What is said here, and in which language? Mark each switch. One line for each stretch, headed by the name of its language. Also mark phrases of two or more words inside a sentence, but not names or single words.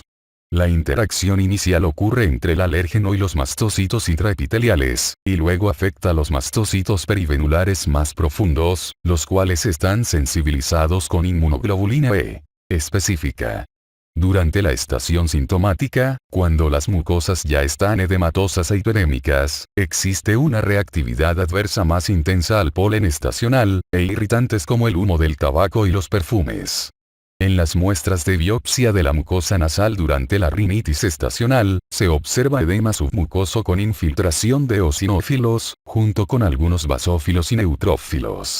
Spanish: La interacción inicial ocurre entre el alérgeno y los mastocitos intraepiteliales, y luego afecta a los mastocitos perivenulares más profundos, los cuales están sensibilizados con inmunoglobulina E específica. Durante la estación sintomática, cuando las mucosas ya están edematosas e hiperémicas, existe una reactividad adversa más intensa al polen estacional, e irritantes como el humo del tabaco y los perfumes. En las muestras de biopsia de la mucosa nasal durante la rinitis estacional, se observa edema submucoso con infiltración de eosinófilos, junto con algunos basófilos y neutrófilos.